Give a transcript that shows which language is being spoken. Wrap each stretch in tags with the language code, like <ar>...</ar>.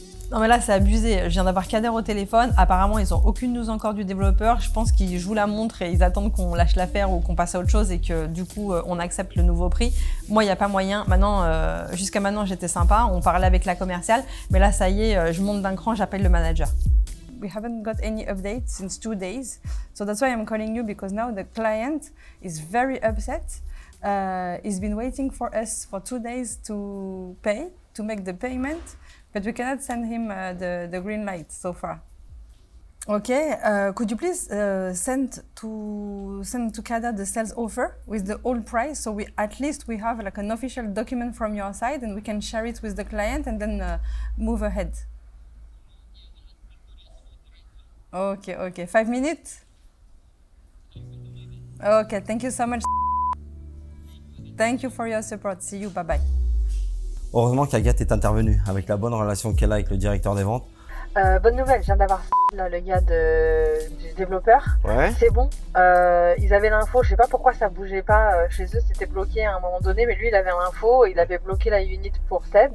<fr>Non mais là c'est abusé, je viens d'avoir Kader au téléphone, apparemment ils ont aucune news encore du développeur, je pense qu'ils jouent la montre et ils attendent qu'on lâche l'affaire ou qu'on passe à autre chose et que du coup on accepte le nouveau prix. Moi il n'y a pas moyen, maintenant, jusqu'à maintenant j'étais sympa, on parlait avec la commerciale, mais là ça y est, je monte d'un cran, j'appelle le manager.</fr> <en>We haven't got any update since 2 days, so that's why I'm calling you because now the client is very upset. He's been waiting for us for 2 days to make the payment. But we cannot send him the green light so far. Okay, could you please send to Kader the sales offer with the old price, so at least we have like an official document from your side and we can share it with the client and then move ahead. Okay. 5 minutes? Okay, thank you so much. Thank you for your support. See you, bye bye.</en> <fr>Heureusement qu'Agathe est intervenue avec la bonne relation qu'elle a avec le directeur des ventes. Bonne nouvelle, je viens d'avoir là, le gars du développeur. Ouais. C'est bon, ils avaient l'info, je sais pas pourquoi ça bougeait pas chez eux, c'était bloqué à un moment donné, mais lui il avait l'info, il avait bloqué la unit pour Seb.</fr>